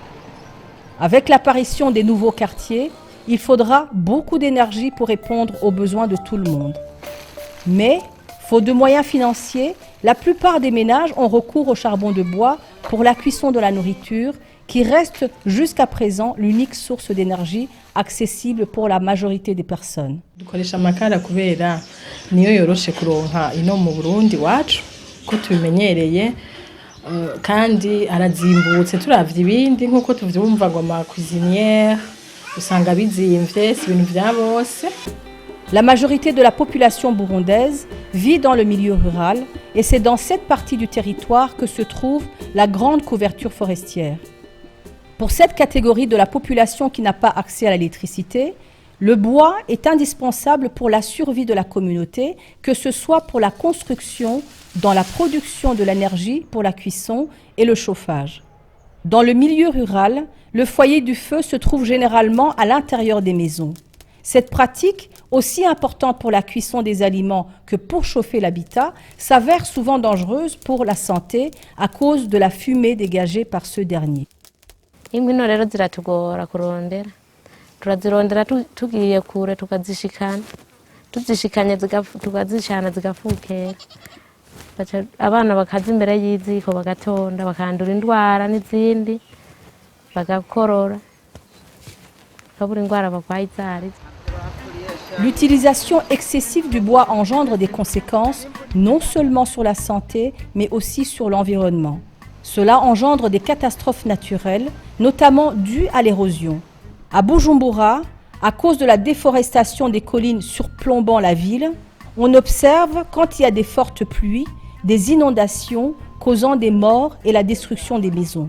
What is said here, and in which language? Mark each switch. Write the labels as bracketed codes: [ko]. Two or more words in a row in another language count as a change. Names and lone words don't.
[fr] Avec l'apparition des nouveaux quartiers, il faudra beaucoup d'énergie pour répondre aux besoins de tout le monde. Mais, faute de moyens financiers, la plupart des ménages ont recours au charbon de bois pour la cuisson de la nourriture, qui reste jusqu'à présent l'unique source d'énergie accessible pour la majorité des personnes. [rn] Dukoresha amakara kubera niyo yoroshe kuronka ino mu Burundi wacu ko tubimenyereye kandi arazimbutse turavye ibindi nkuko tuvyumva ngo ama cuisinière usanga bizimvye si ibintu vya bose. [fr] La majorité de la population burundaise vit dans le milieu rural et c'est dans cette partie du territoire que se trouve la grande couverture forestière. Pour cette catégorie de la population qui n'a pas accès à l'électricité, le bois est indispensable pour la survie de la communauté, que ce soit pour la construction, dans la production de l'énergie pour la cuisson et le chauffage. Dans le milieu rural, le foyer du feu se trouve généralement à l'intérieur des maisons. Cette pratique, aussi importante pour la cuisson des aliments que pour chauffer l'habitat, s'avère souvent dangereuse pour la santé à cause de la fumée dégagée par ceux derniers. [rn] Inkwi rero ziratugora kurondera turazirondera tugiye kure tukazishikana tuzishikanye tukazishana zigafukera abana bakaza imbere y'iziko bagatonda bakandura indwara n'izindi bagakorora kabura indwara bakwaye zari. [fr] L'utilisation excessive du bois engendre des conséquences non seulement sur la santé mais aussi sur l'environnement. Cela engendre des catastrophes naturelles, notamment dues à l'érosion. À Bujumbura, à cause de la déforestation des collines surplombant la ville, on observe, quand il y a des fortes pluies, des inondations causant des morts et la destruction des maisons.